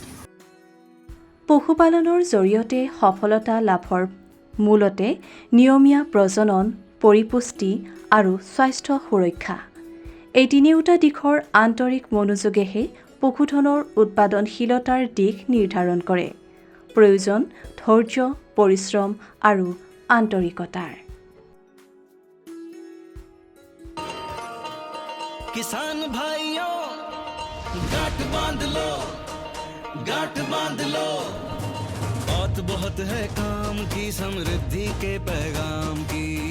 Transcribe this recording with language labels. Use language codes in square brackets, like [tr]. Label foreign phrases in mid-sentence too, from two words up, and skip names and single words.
[as] পশুপালনৰ জৰিয়তে সফলতা লাভৰ মূলতে নিয়মীয়া প্ৰজনন, পৰিপুষ্টি আৰু স্বাস্থ্য সুৰক্ষা, এই তিনিওটা দিশৰ আন্তৰিক মনোযোগেহে পশুধনৰ উৎপাদনশীলতাৰ দিশ নিৰ্ধাৰণ কৰে। প্ৰয়োজন ধৈৰ্য, পৰিশ্ৰম আৰু আন্তৰিকতাৰ। [hi] किसान भाइयों गांठ बांध लो, गांठ बांध लो, बात बहुत है काम की, समृद्धि के पैगाम की।